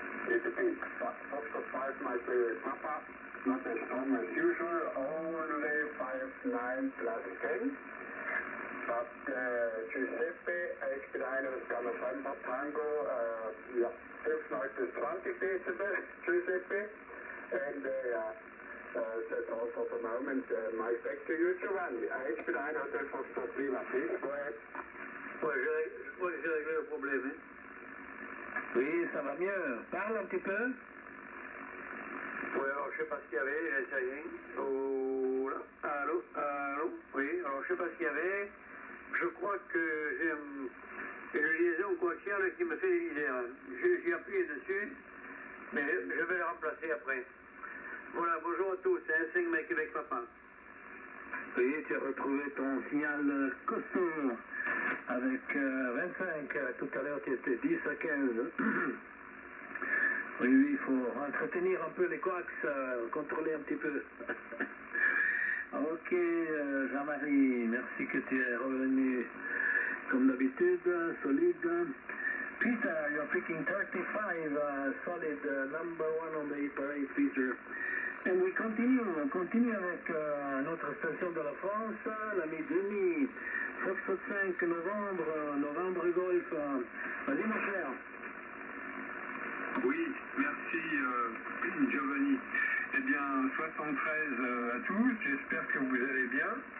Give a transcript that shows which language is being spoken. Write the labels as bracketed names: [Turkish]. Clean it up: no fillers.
[English] It's a big Foxtrot 5, my favorite Papa. Not as strong as usual, only 59 plus 10. [German] But Giuseppe, HB9 Oscar November Tango, ja, 5 bis 20 Dezibel, Giuseppe. [English] And that's all for the moment. Mike, back to you, Giovanni. HB9 Hotel Foxtrot Lima, please go ahead. [French] Ouais, je crois que j'ai réglé le problème. Hein. Oui, ça va mieux. Parle un petit peu. Oui, alors je sais pas ce qu'il y avait, ça y est. Oh là, allô, allô. Oui, alors je sais pas ce qu'il y avait. Je crois que j'ai une liaison coaxiale qui me fait des misères. J'ai appuyé dessus, mais je vais le remplacer après. Voilà, bonjour à tous, c'est un 5 Mike Québec Papa. Oui, tu as retrouvé ton signal costaud avec 25. Tout à l'heure, tu étais 10 à 15. Oui, oui, il faut entretenir un peu les coax, contrôler un petit peu. Ok, Jean-Marie, merci que tu es revenu comme d'habitude, solide. [English] Peter, you're picking 35, solid, number 1 on the parade, Peter. And we continue [French] avec notre station de la France, la mi-demi, Foxtrot 5, novembre Golf. Vas-y mon cher. Oui, merci Giovanni. Eh bien, 73 à tous, j'espère que vous allez bien.